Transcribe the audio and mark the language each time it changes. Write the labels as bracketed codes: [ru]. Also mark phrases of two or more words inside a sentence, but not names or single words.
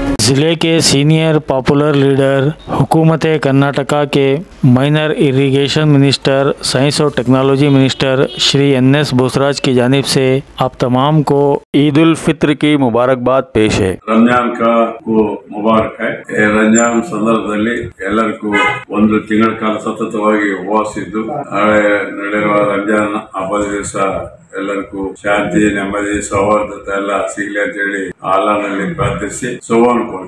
[ur] ضلعے کے [en] senior popular leader [ur] حکومت کرناٹکا کے [en] minor irrigation minister, [ur] سائنس اور [en] technology minister [ur] شری NS بوسراج کی جانب سے آپ تمام کو عید الفطر کی مبارکباد پیش ہے. رمضان مبارک ہے. [kn] ರಂಜಾನ್ ಸಂದರ್ಭದಲ್ಲಿ ಎಲ್ಲರಿಗೂ ಒಂದು ತಿಂಗಳ ಕಾಲ ಸತತವಾಗಿ ಉಪವಾಸ ಇದ್ದು ನಾಳೆ ನಡೆಯುವ ರಂಜಾನ್ ಹಬ್ಬದ ದಿವಸ ಎಲ್ಲರಿಗೂ ಶಾಂತಿ, ನೆಮ್ಮದಿ, ಸೌಹಾರ್ದತೆ ಎಲ್ಲ ಸಿಗಲಿ ಅಂತ ಹೇಳಿ ಅಲ್ಲಾಹನಲ್ಲಿ ಪ್ರಾರ್ಥಿಸಿ ಶುಭವನ್ನು.